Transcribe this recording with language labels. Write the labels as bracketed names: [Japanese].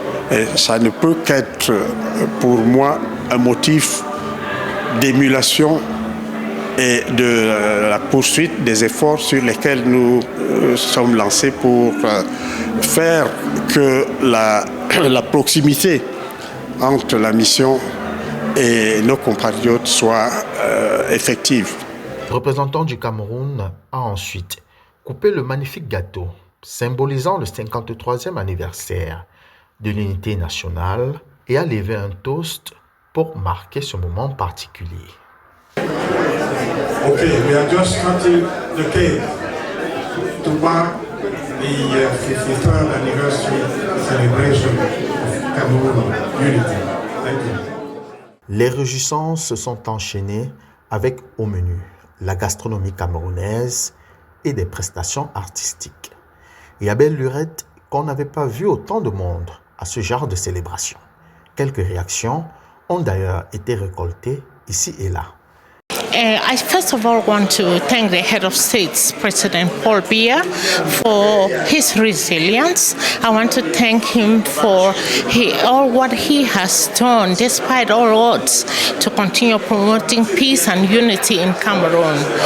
[French] Et ça ne peut qu'être pour moi un motif d'émulation et de la poursuite des efforts sur lesquels nous sommes lancés pour faire que la proximité entre la mission et nos compatriotes soit effective. Le représentant du Cameroun a ensuite coupé le magnifique gâteau symbolisant le 53e anniversaire de l'unité nationale et a levé un toast pour marquer ce moment particulier. [English] Okay, we are just cutting the cake to mark the 53rd anniversary celebration of Cameroon unity. Thank you. [French] Les réjouissances se sont enchaînées avec au menu la gastronomie camerounaise et des prestations artistiques. Et à belle lurette qu'on n'avait pas vu autant de monde à ce genre de célébration. Quelques réactions ont d'ailleurs été récoltées ici et là. [English] I first of all want to thank the head of state, President Paul Biya, for his resilience. I want to thank him for all what he has done, despite all odds, to continue promoting peace and unity in Cameroon.